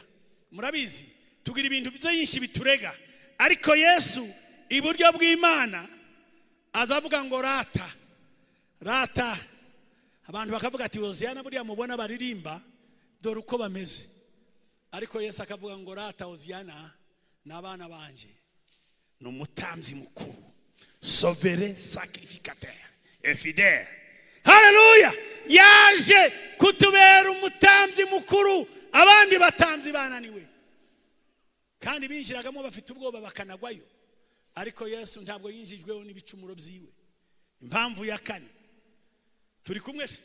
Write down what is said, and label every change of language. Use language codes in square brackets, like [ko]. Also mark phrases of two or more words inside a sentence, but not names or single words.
[rw] Murabizi tugira ibintu byinshi biturega, ariko Yesu iburyo bw'Imana azavuga ngo rata rata. Abantu bakavuga ati Hoziyana buriya mubona baririmba dore uko bameze, ariko Yesu akavuga ngo rata Hoziyana n'abana banje. Ni umutambyi mukuru, [fr] sauveur, sacrificateur et fidèle. [rw] Haleluya! Yaje kutubera umutambyi mukuru. Abandi batambyi bananiwe kandi binjiragamo bafite ubwoba bakanagwayo, ariko Yesu ntabwo yinjijweho n'ibicumuro byiwe. Impamvu ya kane, turi kumwe se?